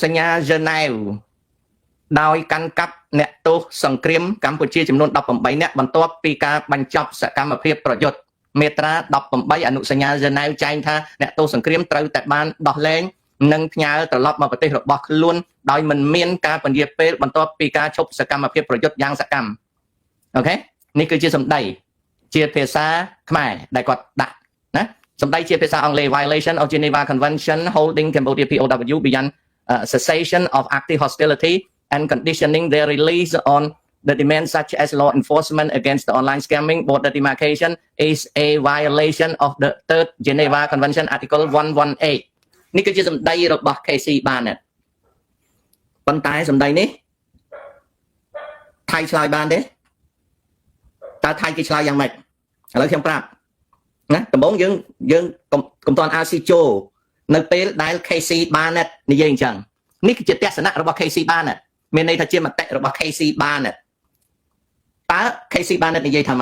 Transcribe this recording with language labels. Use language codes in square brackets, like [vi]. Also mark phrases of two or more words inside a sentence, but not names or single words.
[km] ញ្ញាហ្សឺណែវដោយកាន់កាប់អ្នកទោសសង្គ្រាមកម្ពុជាចំនួន18នាក់បន្ទាប់ពីការបញ្ចប់សកម្មភាពប្រយុទ្ធមាត្រា18អនុសញ្ញាហ្សឺណែវចែងថាអ្នកទោសសង្គ្រាមត្រូវតែបានដោះលែងនិងផ្ញើត្រឡប់មកប្រទេសរបស់ខ្លួនដោយមិនមានការពន្យាពេលបន្ទាប់ពីការឈប់សកម្មភាពប្រយុទ្ធយ៉ាងស កម្មអូខេនេះគឺជាសម្ដីជាភាសាខ្មែរដែលគាត់ដាក់ណាសម្ដីជាភាសាអង់គ្លេស [en] violation of Geneva Convention holding Cambodia POW beyond cessation of active hostility and conditioning their release on the demands such as law enforcement against the online scamming border demarcation is a violation of the Third Geneva Convention Article 118 [km] នេះគឺជាសម្ដីរបស់ KC Barnett ប៉ុន្តែសម្ដីនេះថៃឆ្លើយបានទេតើថៃគេឆ្លើយយ៉ាងម៉េចឥឡូវខ្ញុំប្រាប់ណាដំបូងយើងកុំតន់អាស៊ីចូល នៅពេលដែល KC Barnett និយាយអញ្ចឹងនេះគឺជាទស្សនៈរបស់ KC Barnett មានន័យថាជាមតិរបស់ KC Barnett តើ KC Barnett និយាយថាម៉េ